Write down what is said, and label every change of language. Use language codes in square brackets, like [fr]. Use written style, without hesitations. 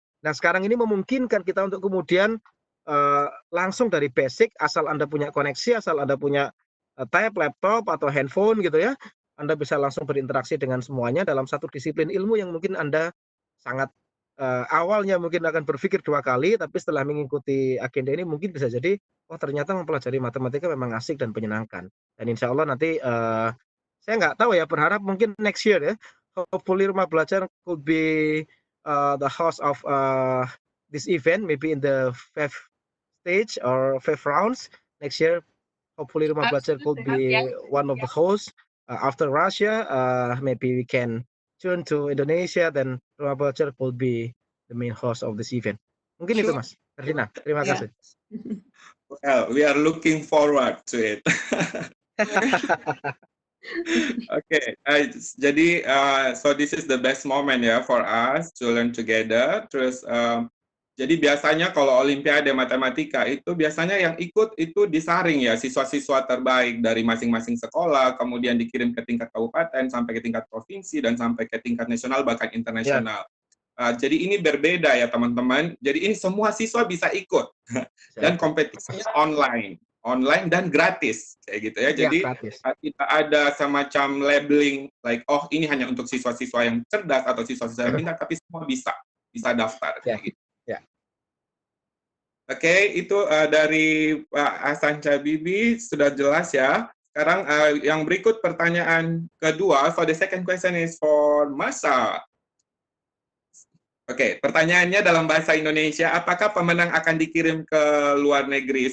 [id] Nah sekarang ini memungkinkan kita untuk kemudian langsung dari basic asal Anda punya koneksi, asal Anda punya tab, laptop atau handphone gitu ya, Anda bisa langsung berinteraksi dengan semuanya dalam satu disiplin ilmu yang mungkin Anda sangat awalnya mungkin akan berpikir 2 kali, tapi setelah mengikuti agenda ini mungkin bisa jadi, oh ternyata mempelajari matematika memang asik dan menyenangkan. Dan insya Allah nanti saya nggak tahu ya, berharap mungkin [en] next year ya, hopefully Rumah Belajar could be the host of this event, maybe in the 5th stage or 5th rounds next year. Hopefully Rumah Belajar could be one of the hosts. After Russia, maybe we can turn to Indonesia, then Rumah Belajar could be the main host of this event. [id] Mungkin itu [en] Sure. [id] Mas Ferdinand. Terima kasih. [en] Well, we are looking forward to it. Okay, jadi so this is the best moment ya for us to learn together. [id] Terus jadi biasanya kalau Olimpiade Matematika itu biasanya yang ikut itu disaring ya siswa-siswa terbaik dari masing-masing sekolah, kemudian dikirim ke tingkat kabupaten sampai ke tingkat provinsi dan sampai ke tingkat nasional bahkan internasional. Jadi ini berbeda ya teman-teman. Jadi ini semua siswa bisa ikut dan kompetisinya online dan gratis kayak gitu ya. Jadi tidak ada semacam labeling like oh ini hanya untuk siswa-siswa yang cerdas atau siswa-siswa yang pintar, tapi semua bisa daftar kayak gitu. Oke, itu dari Pak Hasan Cabibi sudah jelas ya. Sekarang yang berikut pertanyaan kedua. [en] So the second question is for Masa. [id] Oke, pertanyaannya dalam bahasa Indonesia, apakah pemenang akan dikirim ke luar negeri?